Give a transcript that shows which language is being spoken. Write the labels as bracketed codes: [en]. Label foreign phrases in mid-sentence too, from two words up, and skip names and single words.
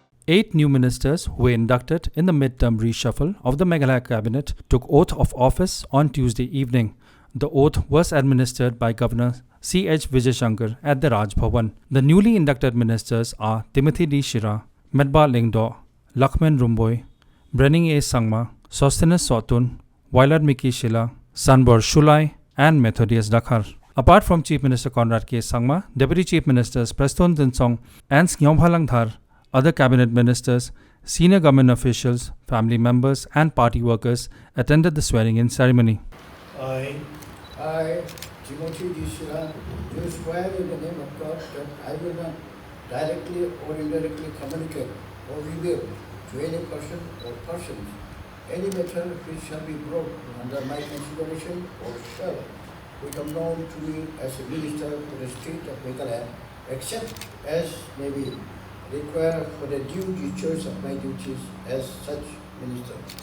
[en] 8 new ministers who were inducted in the midterm reshuffle of the Meghalaya cabinet took oath of office on Tuesday evening. The oath was administered by Governor C.H. Vijayashankar at the Raj Bhavan. The newly inducted ministers are Timothy D. Shira, Medba Lingdo, Lakshman Rumboy, Brenning A. Sangma, Sosthenes Sotun, Vailad Miki Shila, Sanbor Shulai, and Methodius Dakhar. Apart from Chief Minister Conrad K. Sangma, Deputy Chief Ministers Preston Tinsong and Sngyobha Langthar, other cabinet ministers, senior government officials, family members, and party workers attended the swearing-in ceremony. I, Timothy D. Shira, do swear in the name of God that I will not directly or indirectly communicate or reveal to any person or persons any matter which shall be brought under my consideration or shall become known to me as a minister for the state of Meghalaya, except as may be required for the due discharge of my duties as such minister.